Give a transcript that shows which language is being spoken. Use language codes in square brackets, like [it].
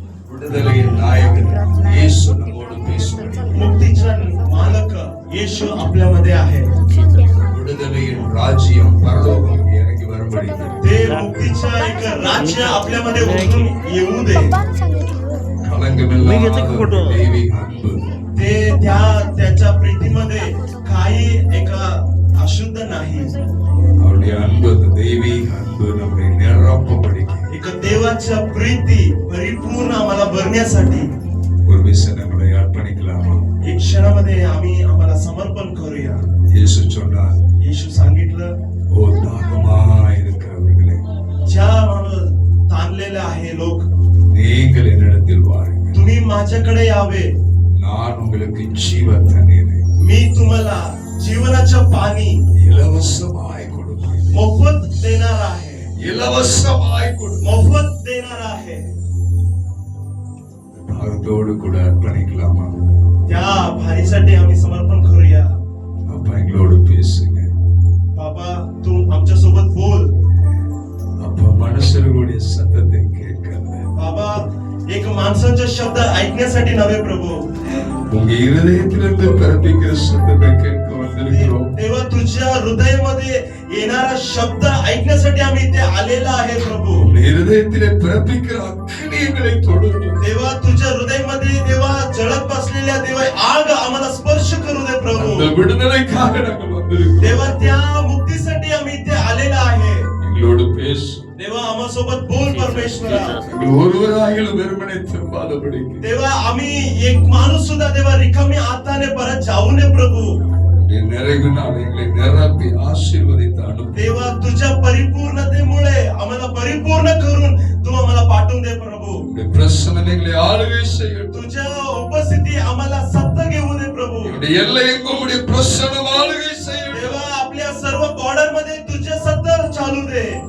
[ta] விடுதலையின் நாயகன் இயேசு நம்மோடு பேசுகிறார். [mr] मुक्तीचा मालक येशू आपल्यामध्ये आहे. [ta] விடுதலையின் ராஜ்யம் பரலோகம் இறங்கி வரும்படி [mr] ते मुक्तीच्या एक राज्य आपल्यामध्ये उतरून येऊ दे. [ta] கலங்கமில்லாத தெய்வீக அன்பு [mr] ते त्याच्या प्रीतीमध्ये काही एका अशुद्ध नाही. [ta] அவருடைய அன்பு அந்த தெய்வீக அன்பு நம்மை நிரப்பபடிக்கு [mr] एक देवाच्या प्रीती परिपूर्ण आम्हाला भरण्यासाठी [ta] ஒரு விசை நம்மளை அர்ப்பணிக்கலாமா? [mr] एक क्षणामध्ये आम्ही आम्हाला समर्पण करूया. [ta] இயேசு சொன்னார், [mr] येशू सांगितलं [ta] ஓ தாகமா இருக்கிறவர்களே [mr] ज्या माणूस ताणलेले आहे लोक [ta] நீங்கள் என்னிடத்தில் வாருங்கள், [mr] तुम्ही माझ्याकडे यावे, [ta] நான் உங்களுக்கு ஜீவ தண்ணீரை [mr] मी तुम्हाला जीवनाचं पाणी [ta] இலவசமாய் கொடுப்பேன். [mr] मोफत देणार आहे. [ta] இலவசமாய் கொடுப்பேன். [mr] मोफत देणार आहे. [ta] தாகத்தோடு கூட அர்ப்பணிக்கலாமா? [mr] त्या भारीसाठी आम्ही समर्पण करूया. [ta] அப்பா எங்களோடு பேசுங்க. [mr] बाबा तू आमच्या सोबत बोल. [ta] அப்பா மனுஷர்களுடைய சத்தத்தை கேட்கல, [mr] बाबा एक माणसाचे शब्द ऐकण्यासाठी नव्हे प्रभू, [ta] உங்க இருதயத்திலிருந்து பிறப்பிக்கிற சத்தத்தை கேட்க வந்திருக்கிறோம். [mr] तेव्हा तुझ्या हृदयामध्ये येणारा शब्द ऐकण्यासाठी आम्ही इथे आलेला आहे प्रभू. [ta] உங்க இருதயத்திலே பிறப்பிக்கிற அக்கினிகளை தொடுத்து [mr] देवा तुझ्या हृदयामध्ये देवा जळत बसलेल्या देवा आग आम्हाला स्पर्श करू दे प्रभू [ta] அந்த விடுதலைக்காக நாங்கள் வந்திருக்கிறோம். [mr] देवा त्या मुक्तीसाठी आम्ही इथे आलेला आहे. [ta] எங்களோடு பேசு. [mr] देवा आम्हासोबत बोल परमेश्वरा. [ta] எங்கள் ஒருவராகிலும் வெறுமனே திரும்பாதபடிக்கு [mr] देवा आम्ही एक माणूस सुद्धा देवा रिकामी हाताने परत जाऊ नये प्रभू. [ta] உம்முடைய நிறைவினால் எங்களை நிரப்பி ஆசீர்வதித்து அனுப்பு. [mr] देवा तुझ्या परिपूर्णतेमुळे आम्हाला परिपूर्ण करून तू आम्हाला पाठवून दे प्रभू. [ta] உம்முடைய பிரசன்னம் எங்களை ஆளுகை செய்யட்டும். [mr] तुझ्या उपस्थिती आम्हाला सत्ता घेऊ दे प्रभू. [ta] உம்முடைய எல்லை எங்கும் உம்முடைய பிரசன்னம் ஆளுகை செய்யட்டும். [mr] देवा आपल्या सर्व बॉर्डर मध्ये तुझे सत्ता चालू दे.